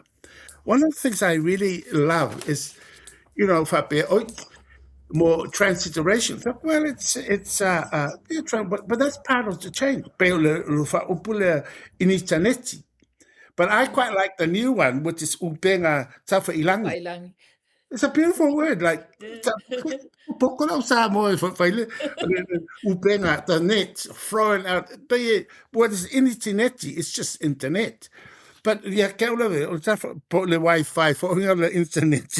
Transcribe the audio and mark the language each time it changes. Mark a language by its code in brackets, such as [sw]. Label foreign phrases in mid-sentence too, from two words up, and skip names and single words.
[en] One of the things I really love is, more transliteration. Well, but that's part of the change. But I quite like the new one, which is [to] upenga tafa ilangi. [en] It's a beautiful word, like upenga, the net, throwing out. But what is internet? It's just internet. But yeah, the Wi-Fi for the internet.